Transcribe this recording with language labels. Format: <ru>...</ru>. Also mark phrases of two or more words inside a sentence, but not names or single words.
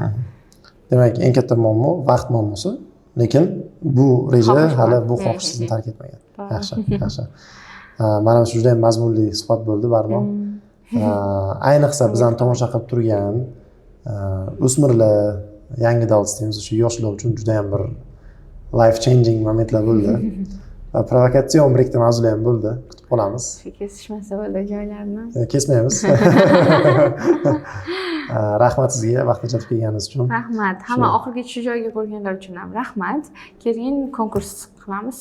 <uz>Demak, eng katta muammo vaqt muammosi, lekin bu reja hali bu xohish sizni tark etmagan. Yaxshi. Mana shu juda ham mazmunli suhbat bo'ldi, barmoq. Ayniqsa bizani tomosha qilib turgan o'smirlar,</uz> <en>young adults</en> <uz>deymiz, shu yoshlar uchun juda ham bir</uz> <en>life changing momentlar</en> <uz>bo'ldi. Provokatsion bir ikkita mavzular ham bo'ldi. Kutib qolamiz. Kesishmasa bo'ldi joylarni. Kesmaymiz. Rahmat sizga vaqt ajratib kelganingiz uchun. Rahmat. Hamma oxirgacha shu joyga bo'lganlar uchun ham rahmat. Keyin konkurs qilamiz.</uz>